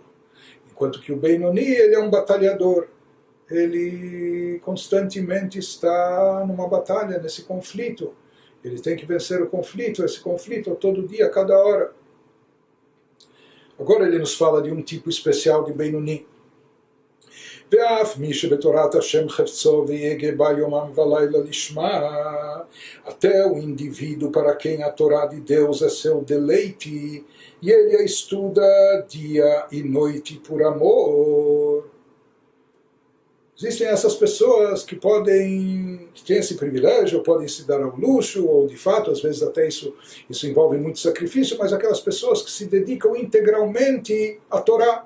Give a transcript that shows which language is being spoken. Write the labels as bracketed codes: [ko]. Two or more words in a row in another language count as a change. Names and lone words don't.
[pt] Enquanto que o Beinoni, ele é um batalhador, ele constantemente está numa batalha, nesse conflito. Ele tem que vencer o conflito, esse conflito todo dia, a cada hora. Agora ele nos fala de um tipo especial de Beinoni. [he] ואף מי שבתורת השם חפצו ויגה בה יומם ולילה לשמה, [pt] até o indivíduo para quem a Torá de Deus é seu deleite, e ele a estuda dia e noite por amor. Existem essas pessoas que podem, que têm esse privilégio, podem se dar ao luxo, ou de fato, às vezes até isso envolve muito sacrifício, mas aquelas pessoas que se dedicam integralmente à Torá.